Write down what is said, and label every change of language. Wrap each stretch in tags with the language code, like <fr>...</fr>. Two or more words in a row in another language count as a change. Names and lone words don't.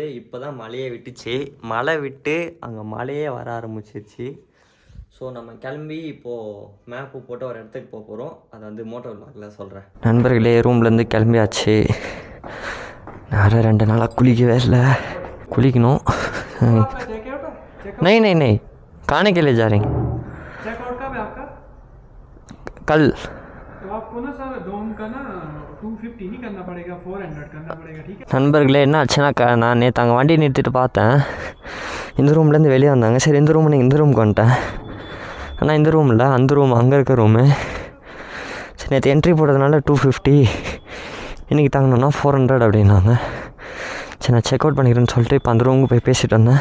<ta>இப்போ தான் மழையே விட்டுச்சு. மழை விட்டு அங்கே மழையே வர ஆரம்பிச்சிருச்சு. ஸோ நம்ம கிளம்பி இப்போது மேப்பு போட்டு ஒரு இடத்துக்கு போக போகிறோம். அதை வந்து மோட்டோ விலாகில் சொல்கிறேன். நண்பர்களே ரூம்லேருந்து கிளம்பியாச்சு. நான் 2 நாளாக குளிக்கவே இல்லை. குளிக்கணும்.</ta> <hi>नहीं खाने के लिए जा रहे हैं। चेकआउट कब है आपका? कल। तो आपको ना सर डोम का ना 250 नहीं करना पड़ेगा, 400 करना पड़ेगा, ठीक है?</hi> <ta>நண்பர்களே என்ன ஆச்சுன்னா நான் நேற்று அங்கே வண்டி நிறுத்திட்டு பார்த்தேன். இந்த ரூம்லேருந்து வெளியே வந்தாங்க. சரி இந்த ரூம் இந்த ரூமுக்கு வந்துட்டேன். ஆனால் இந்த ரூம் இல்லை, அந்த ரூம் அங்கே இருக்க ரூமு. சரி நேற்று என்ட்ரி போட்டதுனால 250, இன்றைக்கி தாங்கணுன்னா 400 அப்படின்னாங்க. சரி நான்</ta> <en>check out</en> <ta>பண்ணிக்கிறேன்னு சொல்லிட்டு இப்போ அந்த ரூமுக்கு போய் பேசிட்டு வந்தேன்.</ta>